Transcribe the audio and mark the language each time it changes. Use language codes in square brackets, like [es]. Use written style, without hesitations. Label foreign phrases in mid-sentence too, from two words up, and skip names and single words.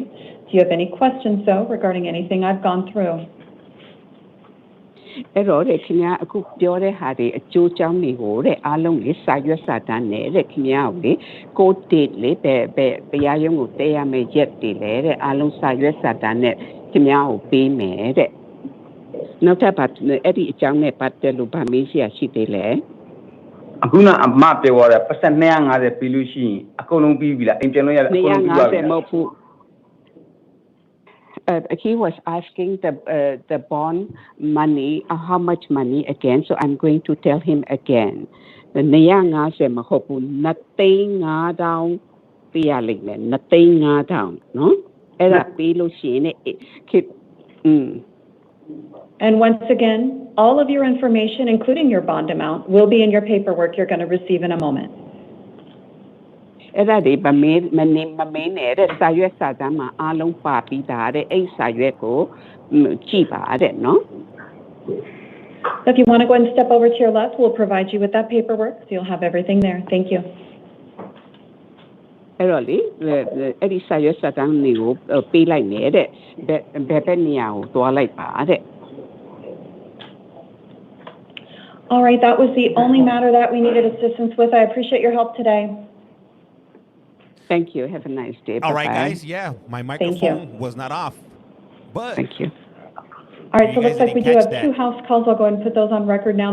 [en] Do you have any questions, though, regarding anything I've gone through? [my] အဲ့တော့ခင်ဗျားအခုပြောတဲ့ဟာတွေအကျိုးကြောင်းတွေကိုတဲ့အားလုံးလေးစာရွက်စာတမ်းနဲ့တဲ့ခင်ဗျားကိုလေ [en] court date [my] လေဘယ်တရားရုံးကိုတက်ရမယ့်ရက်တွေလဲတဲ့အားလုံးစာရွက်စာတမ်းနဲ့ခင်ဗျားကိုပေးမယ်တဲ့ နောက်ထပ်အဲ့ဒီအကြောင်းနဲ့ပတ်သက်လို့ဗာမေးရှိရရှိသေးလဲအခုနအမပြောရတဲ့ပတ်စံ250ပြီးလို့ရှိရင်အကုန်လုံးပြီးပြီလားအိမ်ပြန်လို့ရတယ်အကုန်လုံးပြီးသွားပြီမဟုတ်ဘူး [en] he was asking the bond money how much money again so I'm going to tell him again 250 [my] မဟုတ်ဘူး2,500ပြရလိမ့်မယ်2,500နော်အဲ့ဒါပြီးလို့ရှိရင် [en] And once again, all of your information, including your bond amount, will be in your paperwork you're going to receive in a moment. [my] အဲ့ဒါဒီမမေးနေတဲ့စာရွက်စာတမ်းမှာအားလုံးပါပြီးသားတဲ့အဲ့စာရွက်ကိုကြည့်ပါတဲ့နော် [en] So if you want to go ahead and step over to your left, we'll provide you with that paperwork, so you'll have everything there. Thank you. [my] အဲ့တော့လေအဲ့ဒီစာရွက်စာတမ်းတွေကိုပေးလိုက်နေတဲ့ဘယ်နေရာကိုသွားလိုက်ပါတဲ့ [en] All right, that was the only matter that we needed assistance with. I appreciate your help today. Thank you. Have a nice day. All right, guys. Yeah, my microphone was not off. But thank you. All right, so it looks like we do have 2 house calls. I'll go ahead and put those on record now.